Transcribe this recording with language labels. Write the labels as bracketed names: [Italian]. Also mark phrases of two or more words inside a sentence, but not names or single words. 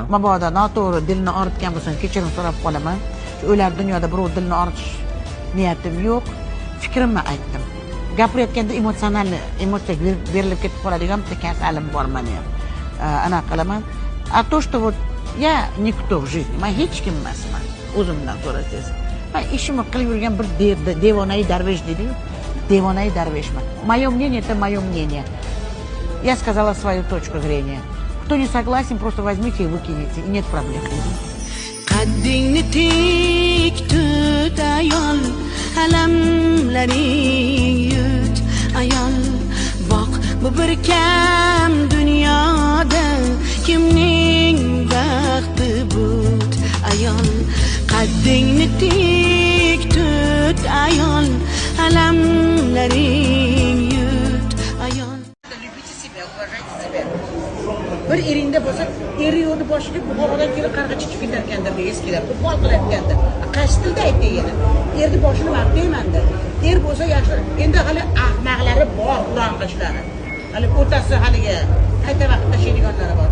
[Uzbek] mabodo noto'g'ri dilni og'ritgan bo'lsam kechirim so'rab qolaman. O'lar dunyoda birov dilni og'ritish niyatim yo'q. Fikrimni aytdim. Gapirayotganda emotsiyaga berilib ketib qoladigan bitta kasalim bor meni ham. Ana qilaman. [Russian] A то, что вот я никто в жизни, [Uzbek] men hech kim emasman. O'zimdan so'rasangiz. Men ishimni qilib yurgan bir devonai darvesh dedi-yu. Devонай дарвешman. [Russian] Мое мнение это мое мнение. Я сказала свою точку зрения. Кто не согласен, просто возьмите и выкинете, и нет проблем. [Uzbek] Qaddingni tik tut ayol, alamlaring yut ayol. Boq bu bir kam dunyoda kimning baxti but ayol. Qaddingni tik tut ayol, alamlaring yut ayol. [Russian] Любите себя, уважайте себя. [Uzbek] Bir eringda bo'lsa, eri yo'lni boshiga Buxorodan kelib qarg'a chiqib ketarkandir, eskilar. Qo'pol qilayotgandir. Qaysi tilda aytdi yana? Erni boshini maqtayman-da. Er bo'lsa yaxshi. Endi hali ahmoqlari bor, qulonqichlari. Hali o'tasi haliga qayta vaqt tashlaydiganlari bor.